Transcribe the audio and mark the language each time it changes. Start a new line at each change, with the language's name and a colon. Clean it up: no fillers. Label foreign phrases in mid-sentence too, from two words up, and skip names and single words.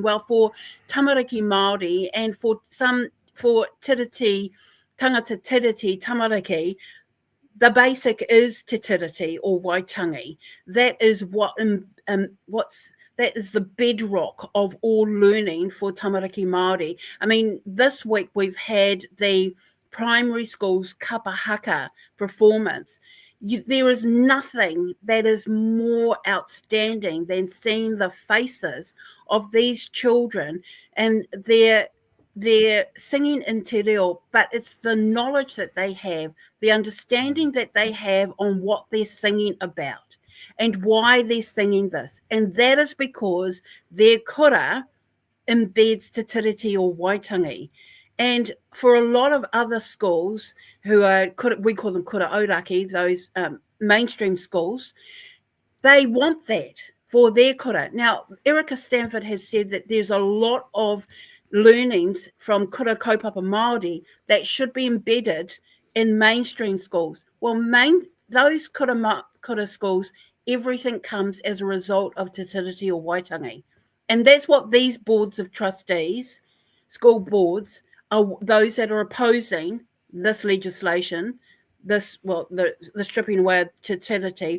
English: Well, for
Māori: tamariki Māori
English: and for
Māori: Tiriti, tangata Tiriti, tamariki,
English: the basic is Te Tiriti or Waitangi. That is that is the bedrock of all learning for
Māori: tamariki Māori.
English: I mean, this week we've had the primary school's kapahaka performance. There is nothing that is more outstanding than seeing the faces of these children and they're singing in
Māori: te reo,
English: but it's the knowledge that they have, the understanding that they have on what they're singing about and why they're singing this. And that is because their kura embeds Te Tiriti or Waitangi. And for a lot of other schools who are, we call them
Māori: kura auraki,
English: those mainstream schools, they want that for their kura. Now, Erica Stanford has said that there's a lot of learnings from
Māori: kura kaupapa Māori
English: that should be embedded in mainstream schools. Well, those kura schools, everything comes as a result of Te Tiriti or Waitangi. And that's what these boards of trustees, school boards, are those that are opposing this legislation, the stripping away of Te Tiriti.